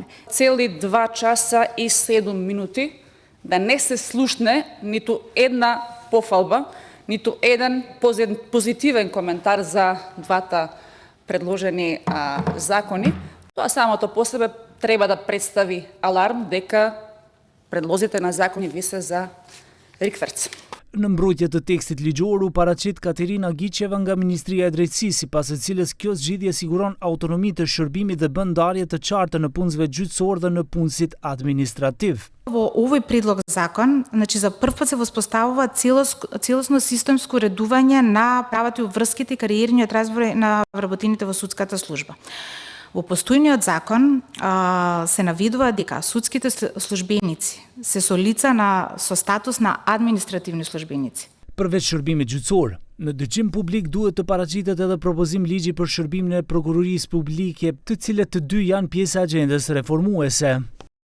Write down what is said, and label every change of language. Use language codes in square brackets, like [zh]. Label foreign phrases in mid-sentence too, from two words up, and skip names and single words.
[mk] Цели 2 часа и 7 минути да не се слушне ниту една пофалба, ниту еден позитивен коментар за двата предложени закони. Тоа самото по себе треба да представи аларм дека предлозите на закони ви се за рикверц. [sq] Në mbrojtje të tekstit ligjor u paraqit Katerina Giqeva nga Ministria e Drejtësisë, sipas e cilës kjo zgjidhje siguron autonomi të shërbimit dhe bën ndarje të qartë në punësve gjyqësor dhe në punësit administrativ. [mk] Во овој предлог закон, за прв пат се воспоставува целосно системско редување на правата и обврските и кариерниот разбор на вработените во судската служба. Во постојниот закон се наведува дека судските службеници се со лица со статус на административни службеници. [sq] Përveç shërbimit gjyqësor, në dëgjim publik duhet të paraqitet edhe propozim ligji për shërbimin e prokurorisë publike, të cilët të dy janë pjesë e agjendës reformuese.